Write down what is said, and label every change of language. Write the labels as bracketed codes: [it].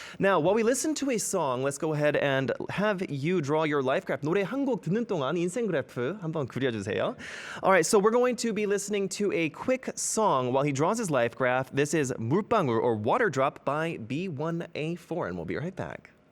[en] Now, while we listen to a song, let's go ahead and have you draw your life graph. [ko] 노래 한 곡 듣는 동안 인생 그래프 한번 그려주세요. [en] All right, so we're going to be listening to a quick song while he draws his life graph. This is 물방울 or Water Drop by B1A4, and we'll be right back.